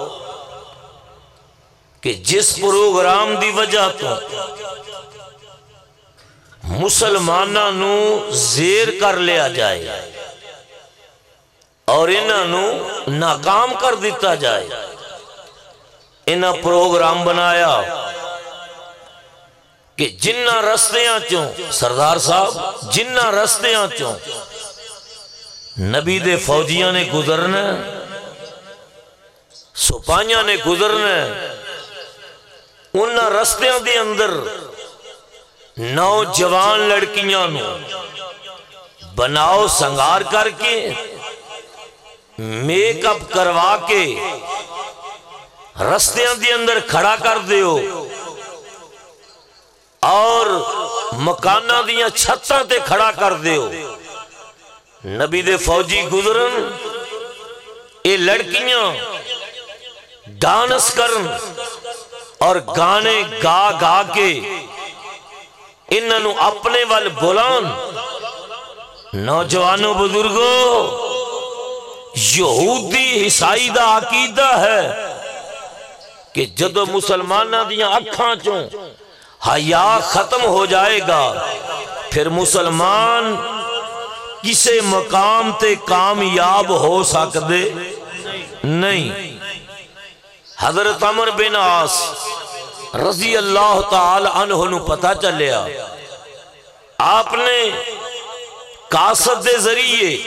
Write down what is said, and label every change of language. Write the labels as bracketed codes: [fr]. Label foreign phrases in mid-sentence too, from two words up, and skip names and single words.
[pa] کہ جس پروگرام دی وجہ تو مسلماناں نو زیر کر لیا جائے اور انہاں نو ناکام کر دیتا جائے۔ انہاں پروگرام بنایا کہ جنہ رستیاں چوں سردار صاحب جنہ رستیاں چوں نبی دے فوجیاں نے گزرنا، سپاہیاں نے گزرنا، انہاں رستیاں دے اندر نوجوان لڑکیاں نو بناؤ سنگار کر کے میک اپ کروا کے رستیاں دے اندر کھڑا کر دیو اور مکانہ دیاں چھتاں تے کھڑا کر دیو۔ نبی دے فوجی گزرن، اے لڑکیاں ڈانس کرن اور گانے گا گا کے انہوں اپنے وال بلان۔ نوجوانوں بزرگوں، یہودی عیسائی دا عقیدہ ہے کہ جدو مسلمانہ دیاں اکھاں چوں حیا ختم ہو جائے گا پھر مسلمان کسے مقام تے کامیاب ہو سکدے نہیں۔ حضرت عمر بن عاص [ar] رضی اللہ تعالی عنہ [pa] نو پتہ چلیا، آپ نے قاصد دے ذریعے